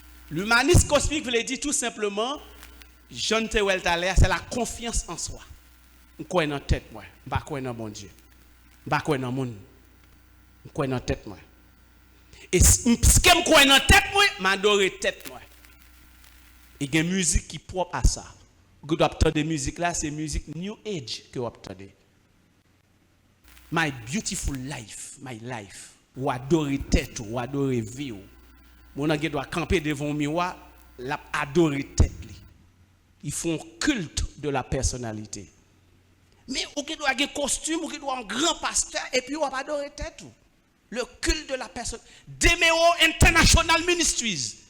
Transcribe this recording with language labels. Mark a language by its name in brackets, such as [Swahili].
[French] L'humanisme cosmique veut dire tout simplement, John Terrell Taler, c'est la confiance en soi. Je crois dans la tête, moi. Je ne crois pas dans mon Dieu. Je ne crois pas dans le monde. Je crois dans la tête, moi. Et ce que je crois dans la tête, moi, je m'adore la tête, moi. Et il y a une musique qui est propre à ça. Vous avez entendu de musique là, c'est musique New Age que vous avez. [English] My beautiful life, my life. [French] Vous adorez tête, vous adorez vie. Mon ange doit camper devant le miroir, l'adorer tête. Ils font culte de la personnalité. Mais vous doit avoir un costume, vous doit avoir un grand pasteur, et puis vous adorer tête. Le culte de la personne. Demeo International Ministries.